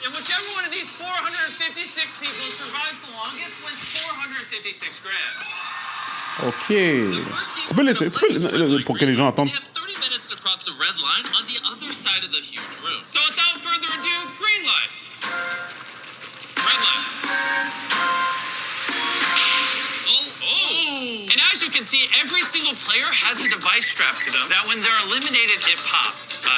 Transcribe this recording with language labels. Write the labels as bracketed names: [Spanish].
[English] And whichever one of these 456 people survives the longest wins $456 grand. OK. [French] Tu peux laisser, pour que les gens entendent. [English] They have 30 minutes to cross the red line on the other side of the huge room. So without further ado, green light. Red light. Oh. And as you can see, every single player has a device strapped to them that when they're eliminated, it pops.